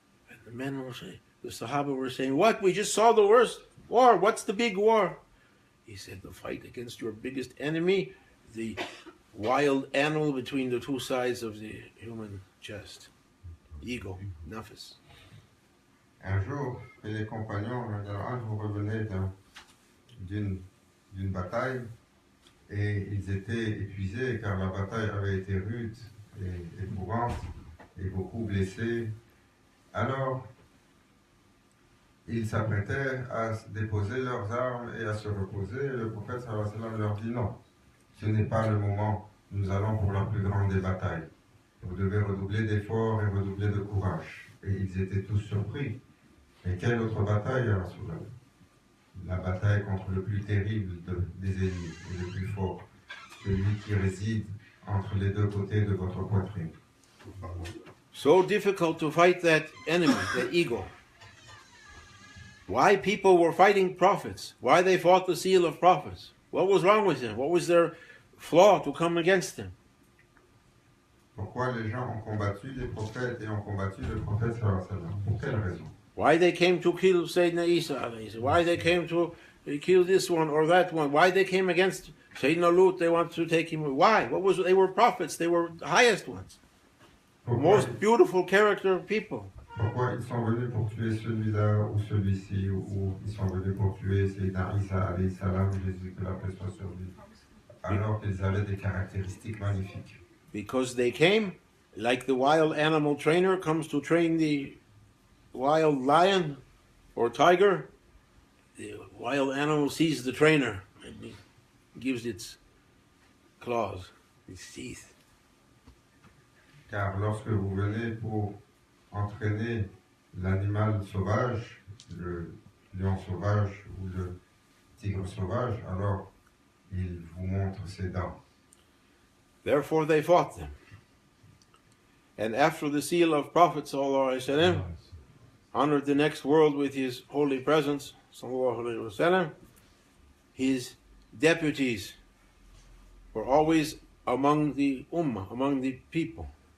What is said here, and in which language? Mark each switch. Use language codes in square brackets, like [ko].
[en] And the men were saying, the Sahaba were saying, what? We just saw the worst war. What's the big war? He said, the fight against your biggest enemy, the wild animal between the two sides of the human chest. Ego, nafs. [fr] Un jour, les compagnons revenaient d'une bataille et ils étaient épuisés car la bataille avait été rude et éprouvante et beaucoup blessés. Alors, ils s'apprêtaient à déposer leurs armes et à se reposer. Et le prophète sallallahu alayhi wa sallam leur dit non, ce n'est pas le moment, nous allons pour la plus grande des batailles. Vous devez redoubler d'efforts et redoubler de courage. Et ils étaient tous surpris. Mais quelle autre bataille, Rasulallah? La bataille contre le plus terrible des ennemis et le plus fort, celui qui réside entre les deux côtés de votre poitrine. [en] So difficult to fight that enemy, the ego. Why people were fighting prophets? Why they fought the seal of prophets? What was wrong with them? What was their flaw to come against them? [fr] Pourquoi les gens ont combattu les prophètes et ont combattu le prophète sallallahu alayhi wa sallam? Pour quelle raison? [en] Why they came to kill Sayyidina Isa? Why they came to kill this one or that one? Why they came against Sayyidina Lut? They want to take him. Why? They were prophets. They were the highest ones. The most beautiful character of people. [fr] Pourquoi ils sont venus pour tuer celui-là ou celui-ci, ou ils sont venus pour tuer Sayyidina Isa alayhi salam, Jésus, que la paix soit sur lui, alors qu'ils avaient des caractéristiques magnifiques? [en] Because they came, like the wild animal trainer comes to train the wild lion or tiger, the wild animal sees the trainer and it gives its claws, its teeth. [fr] Car lorsque vous venez pour entraîner l'animal sauvage, le lion sauvage ou le tigre sauvage, alors il vous montre ses dents. [en] Therefore they fought them. And after the seal of Prophet ﷺ honored the next world with his holy presence, ﷺ, his deputies were always among the ummah, among the people.